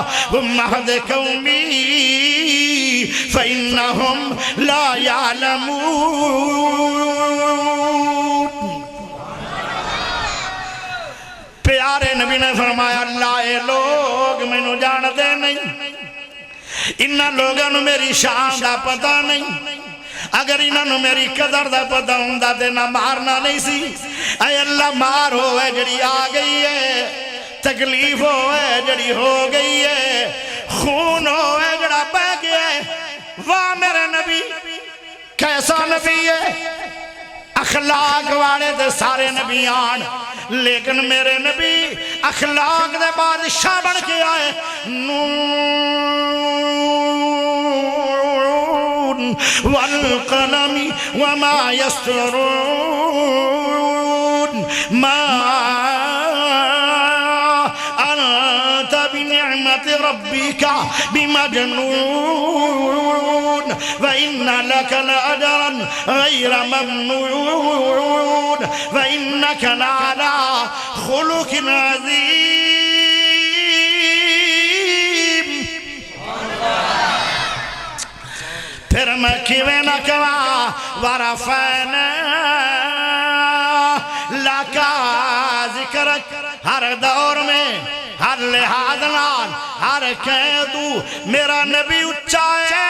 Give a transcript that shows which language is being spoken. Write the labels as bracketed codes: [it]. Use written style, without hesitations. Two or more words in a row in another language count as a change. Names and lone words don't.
[ar] مہد قومی فإنہم لا یعلمون۔ [pa] پیارے نبی نے فرمایا اللہ اے لوگ مینوں جان دے نہیں، انہاں لوگاں نوں میری شان دا پتہ نہیں، اگر انہاں نوں میری قدر دا پتہ ہوندا تے نہ مارنا نہیں سی۔ اے اللہ مار ہوئے جڑی آ گئی ہے، تکلیف ہوئے جڑی ہو گئی ہے، خون ہوئے جڑا بہ گیا ہے، واہ میرے نبی کیسا نبی ہے، اخلاق والے دے سارے نبی آن، لیکن میرے نبی اخلاق دے بادشاہ بن کے آئے۔ [ar] نون والقلم وما يسطرون ما أنت بنعمة ربك بمجنون وإن لك لأجرا غير ممنون وإنك لعلى خلق عظيم۔ [pa] پھر میں کیویں نہ کہاں [ar] ورفعنا لک ذکرک، [pa] ہر دور میں ہر لحاظ نال ہر قیدو میرا نبی اچھا ہے۔